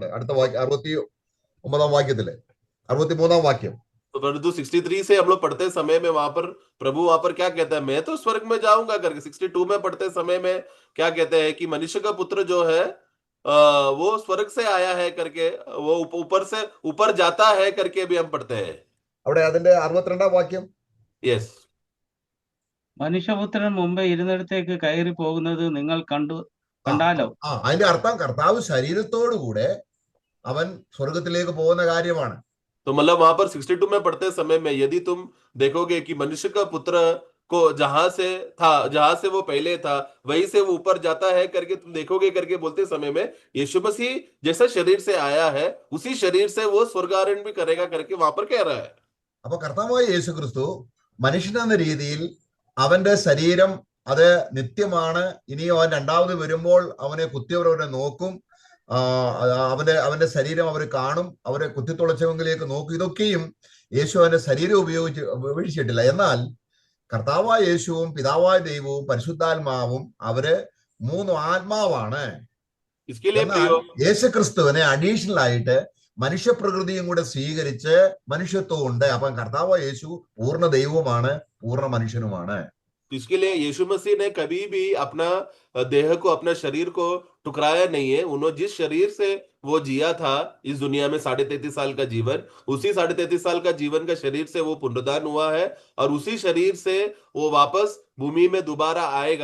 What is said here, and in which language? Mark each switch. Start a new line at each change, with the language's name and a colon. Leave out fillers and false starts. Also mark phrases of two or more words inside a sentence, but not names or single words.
Malayalam: അടുത്ത 69 വാക്യത്തില് 63 വാക്യം.
Hindi: तो परंतु 63 से हम लोग पढ़ते समय में प्रभु वहां पर क्या कहता है? मैं तो स्वर्ग में जाऊंगा करके। 62 में पढ़ते समय में क्या कहते हैं कि मनुष्य का पुत्र जो है वो स्वर्ग से आया है करके, वो ऊपर जाता है करके भी हम पढ़ते हैं।
Malayalam: അവിടെ അതിന്റെ 62 വാക്യം. यस, മനുഷ്യപുത്രൻ മുമ്പേ ഇരുന്നിടത്തേക്ക് കയറി പോകുന്നത് നിങ്ങൾ കണ്ടാലോ? അതിന്റെ അർത്ഥം കർത്താവ് ശരീരത്തോടുകൂടെ അവൻ സ്വർഗത്തിലേക്ക് പോകുന്ന കാര്യമാണ്. तो मतलब वहां पर 62 में पढ़ते समय में यदि तुम देखोगे कि मनुष्य का पुत्र को जहां से वो पहले था, वहीं से वो ऊपर जाता है करके तुम देखोगे करके बोलते समय में यीशु मसीह जैसा शरीर से आया है, उसी शरीर से वो स्वर्गारोहण भी करेगा करके वहां पर कह रहा है। അപ്പൊ കർത്താവായ യേശു ക്രിസ്തു മനുഷ്യനെന്ന രീതിയിൽ അവന്റെ ശരീരം അത് നിത്യമാണ്. ഇനിയും അവൻ രണ്ടാമത് വരുമ്പോൾ അവനെ കുത്തിയവരവനെ നോക്കും, അവന്റെ ശരീരം അവർ കാണും, അവരെ കുത്തിത്തുളച്ചവങ്കിലേക്ക് നോക്കും. ഇതൊക്കെയും യേശു അവന്റെ ശരീരം ഉപയോഗിച്ചിട്ടില്ല. എന്നാൽ കർത്താവായ യേശുവും പിതാവായ ദൈവവും പരിശുദ്ധാത്മാവും അവര് 3 ആത്മാവാണ്. യേശു ക്രിസ്തുവിനെ അഡീഷണൽ ആയിട്ട് മനുഷ്യപ്രകൃതിയും കൂടെ സ്വീകരിച്ച് മനുഷ്യത്വം ഉണ്ട്. അപ്പം കർത്താവായ യേശു പൂർണ്ണ ദൈവവുമാണ്, പൂർണ്ണ മനുഷ്യനുമാണ്.
Hindi: तो इसके लिए यीशु मसीह ने कभी भी अपना देह को, अपना शरीर को टुकराया नहीं है। उन्होंने जिस शरीर से वो जिया था इस दुनिया में 33.5 साल का जीवन, उसी 33.5 साल का जीवन का शरीर से वो पुनरुत्थान हुआ है। और उसी शरीर से वो वापस भूमि में दोबारा आएगा।